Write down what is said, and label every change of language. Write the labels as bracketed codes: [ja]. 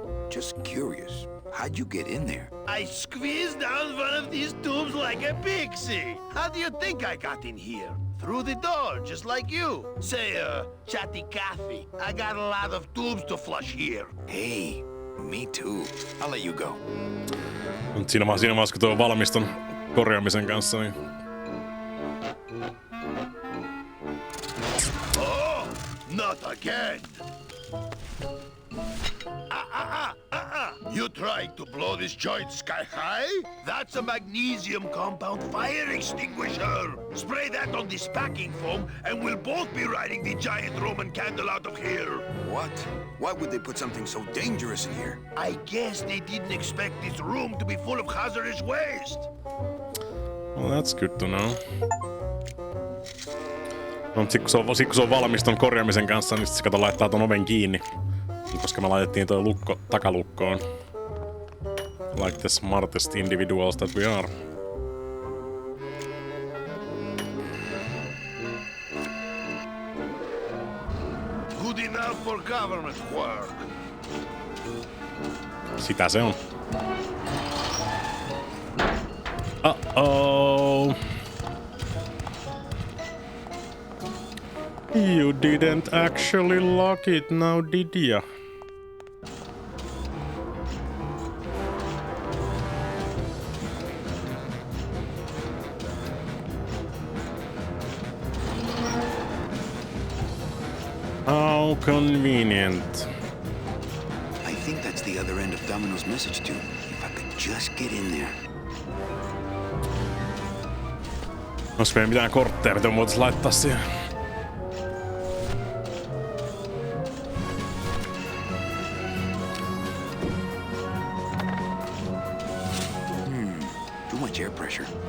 [en] Just curious, how'd you get in there? I squeezed down one of these tubes like a pixie. How do you think I got in here? Through the door, just like you. Say, chatty Cathy, I got a lot of tubes to flush here. Hey, me too. I'll let you go. [fi] Mut siinä vaiheessa, kun tuo valmiston korjaamisen kanssa, niin... [en] Oh, not again. You trying to blow this joint sky high? That's a magnesium compound fire extinguisher. Spray that on this packing foam and we'll both be riding the giant Roman candle out of here. What? Why would they put something so dangerous in here? I guess they didn't expect this room to be full of hazardous waste. Well, that's good to know. [fi] No, sit kun se on valmis ton korjaamisen kanssa, niin sit se kato laittaa ton oven kiinni. Koska me laitettiin toi lukko takalukkoon. [en] Like the smartest individuals that we are. Good enough for government work. [fi] Sitä se on. [en] Uh-oh. You didn't actually lock it now, did ya? How convenient. I think that's the other end of Domino's message tube. If I could just get in there. [fi] Jos meidän mitään kortteja, mitä voitais laittaa siihen. [en] Too much air pressure.